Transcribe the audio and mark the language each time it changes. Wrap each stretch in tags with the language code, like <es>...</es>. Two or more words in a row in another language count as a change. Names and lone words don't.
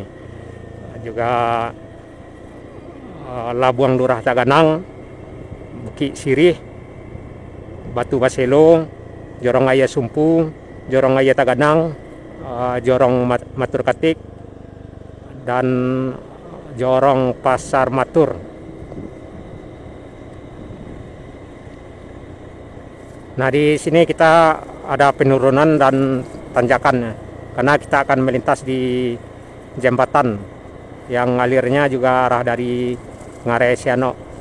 <id>Juga Labuang Lurah Taganang, Bukit Sirih, Batu Baselo, jorong Ayah Sumpu, jorong Ayah Taganang, jorong Matur Katik, dan jorong Pasar Matur. Nah, di sini kita ada penurunan dan tanjakan karena kita akan melintas di jembatan yang alirnya juga arah dari Ngarai Siano.</id>